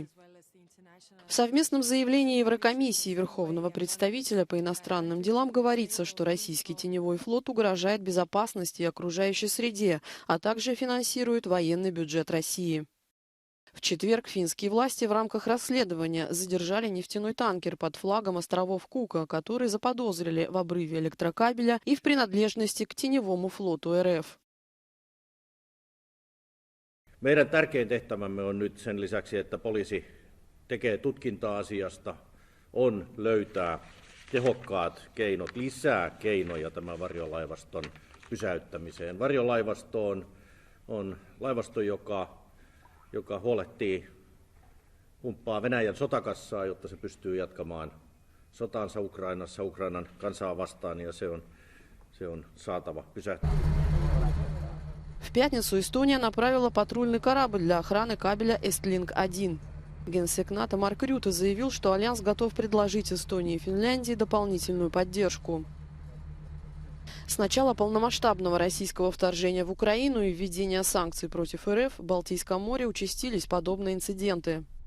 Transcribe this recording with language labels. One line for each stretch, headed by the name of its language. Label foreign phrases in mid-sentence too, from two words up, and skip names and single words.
Russian: В совместном заявлении Еврокомиссии и Верховного представителя по иностранным делам говорится, что российский теневой флот угрожает безопасности и окружающей среде, а также финансирует военный бюджет России. В четверг финские власти в рамках расследования задержали нефтяной танкер под флагом островов Кука, который заподозрили в обрыве электрокабеля и в принадлежности к теневому флоту РФ.
Finnish: Meidän tärkein tehtävämme on nyt sen lisäksi, että poliisi tekee tutkintaa asiasta, on löytää tehokkaat keinot, lisää keinoja tämän varjolaivaston pysäyttämiseen. Varjolaivasto on laivasto, joka huolehtii, pumppaa Venäjän sotakassaa, jotta se pystyy jatkamaan sotaansa Ukrainassa, Ukrainan kansaa vastaan, ja se on saatava pysäyttää.
Russian: В пятницу Эстония направила патрульный корабль для охраны кабеля Эстлинг-1. Генсек НАТО Марк Рюте заявил, что Альянс готов предложить Эстонии и Финляндии дополнительную поддержку. С начала полномасштабного российского вторжения в Украину и введения санкций против РФ в Балтийском море участились подобные инциденты.